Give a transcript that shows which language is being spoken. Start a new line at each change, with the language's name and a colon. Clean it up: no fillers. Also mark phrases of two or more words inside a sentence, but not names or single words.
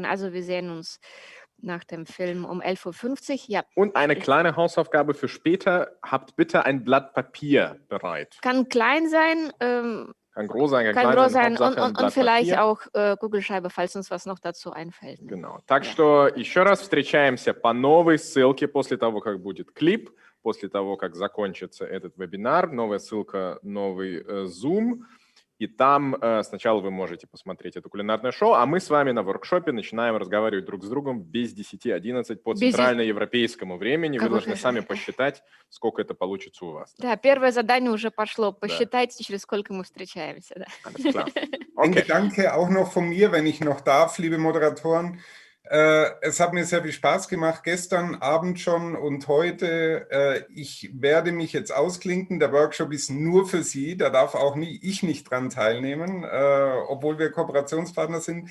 German: Also wir sehen uns nach dem Film um 11:50 Uhr. Ja. Und eine kleine Hausaufgabe für später. Habt bitte ein Blatt Papier bereit. Kann klein sein. Kann groß sein, kann groß sein und vielleicht auch Kugelschreiber, falls uns was noch dazu einfällt. Genau.
Russian: Так что еще раз встречаемся по новой ссылке после того, как будет клип, после того, как закончится этот вебинар. Новая ссылка, новый Zoom. И там сначала вы можете посмотреть это кулинарное шоу, а мы с вами на воркшопе начинаем разговаривать друг с другом без 10:11 по центральноевропейскому времени. Вы должны сами посчитать, сколько это получится у вас. Да, первое задание уже пошло. Посчитайте, через сколько мы встречаемся. Да.
German: Alles klar. Ein Gedanke auch noch von mir, wenn ich noch darf, liebe Moderatoren. Es hat mir sehr viel Spaß gemacht, gestern Abend schon und heute. Ich werde mich jetzt ausklinken. Der Workshop ist nur für Sie. Da darf auch ich nicht dran teilnehmen, obwohl wir Kooperationspartner sind.